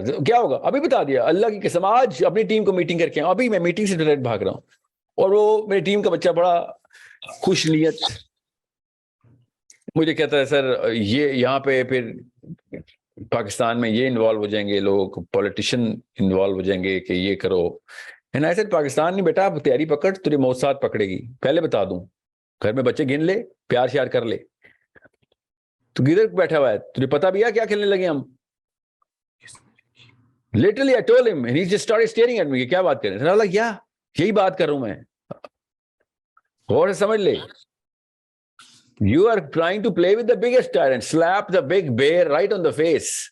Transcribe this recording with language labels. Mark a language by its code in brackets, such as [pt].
[ur] کیا ہوگا ابھی بتا دیا, اللہ کی قسم آج اپنی ٹیم کو میٹنگ کر کے آؤں, ابھی میں میٹنگ سے ڈائریکٹ بھاگ رہا ہوں, اور وہ میری ٹیم کا بچہ بڑا خوش نیت مجھے کہتا ہے سر یہ یہاں پہ پھر پاکستان میں یہ انوالو ہو جائیں گے لوگ, پولیٹیشین انوالو ہو جائیں گے کہ یہ کرو. [en] and I said [ur] پاکستان نہیں بیٹا, آپ تیاری پکڑ, تیری موت ساتھ پکڑے گی. پہلے بتا دوں, گھر میں بچے گن لے, پیار شیار کر لے. تو کدھر بیٹھا ہوا ہے, تجھے پتا بھی ہے کیا کھیلنے لگے ہم. [en] literally I told him and he just started staring at me, [ur] کیا بات کر رہے ہیں. کیا یہی بات کر رہا ہوں میں, غور سے سمجھ لے. [en] You are trying to play with the biggest tyrant, slap the big bear right on the face.